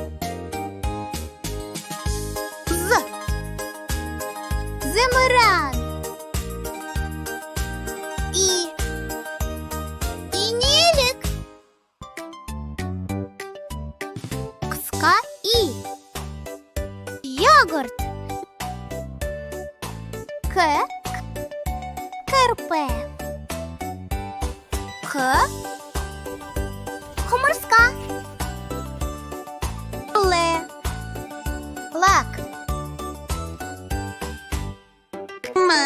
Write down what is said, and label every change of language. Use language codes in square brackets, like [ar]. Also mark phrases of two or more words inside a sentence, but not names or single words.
[kk] З. Зымыран. И. Инелік. Қысқа и. Йогурт. К. Кірпі. Х. Құмырсқа. Л. Лак. М.